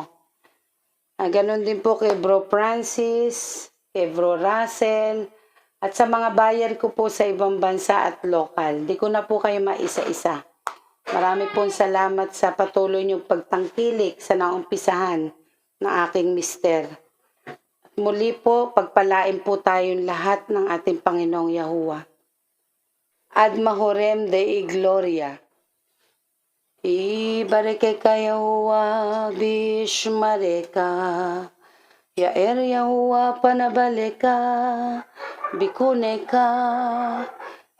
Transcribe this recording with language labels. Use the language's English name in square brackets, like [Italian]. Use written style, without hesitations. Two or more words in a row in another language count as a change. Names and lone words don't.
[Filipino] Ganon din po kay Bro Francis, kay Bro Russell, at sa mga bayan ko po sa ibang bansa at lokal. Di ko na po kayo maisa-isa. Marami pong salamat sa patuloy niyong pagtangkilik sa naumpisahan ng aking mister. At muli po, pagpalain po tayong lahat ng ating Panginoong Yahuwah. [Latin] Ad mahorem Dei Gloria. Ibareke ka Yahuwah, Bishmareka. Yair Yahuwah panabaleka, Bikuneka.